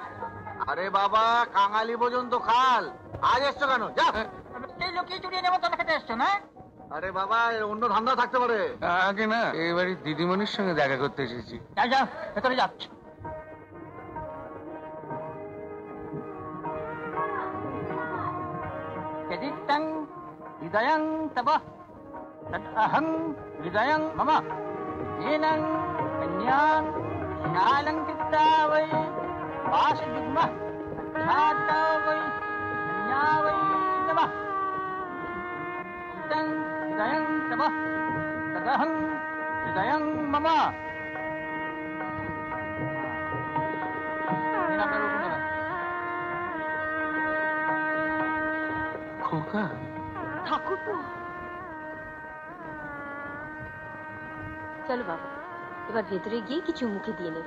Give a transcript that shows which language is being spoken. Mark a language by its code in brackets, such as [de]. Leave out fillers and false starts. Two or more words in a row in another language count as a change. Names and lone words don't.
[bn] আরে বাবা, কাঙালি পর্যন্ত খাল, আজ এসছো কেন? যাও। এই লোকই চুরিয়ে নেবো তোমরা খেতে এসছো না? আরে বাবা, অন্য ধান্দা থাকতে পারে। আগে না, এবারে দিদিমণির সঙ্গে দেখা করতে এসেছি। যাও যাও, ভেতরে যাচ্ছ। [sa] यदित्तं हृदयं तव तदहं हृदयं मम येनं कन्यां शालङ्कृता वै पाशयुग्मः ख्याता वै कन्या वै नमः। यदित्तं हृदयं तव तदहं हृदयं मम। [bn] খোকা, ঠাকুরপো, চলো বাবা, এবার ভেতরে গিয়ে কিছু মুখে দিয়ে নেবে।